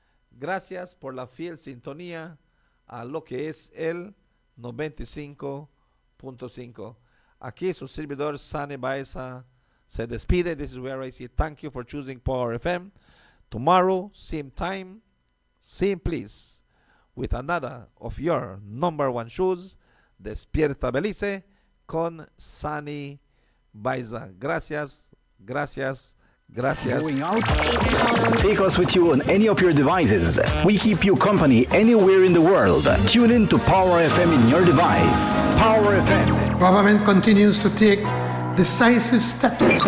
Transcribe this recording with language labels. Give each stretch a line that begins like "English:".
Spanish: Gracias por la fiel sintonía a lo que es el 95.5. Aquí su servidor Sane Baeza se despide.
English: This is where I say thank you for choosing Power FM. Tomorrow, same time, same place, with another of your number one shows, Despierta Belice con Sani Baiza.
Spanish: Gracias, gracias, gracias.
English: Going out? Take us with you on any of your devices. We keep you company anywhere in the world. Tune in to Power FM in your device. Power FM. Government continues to take decisive steps.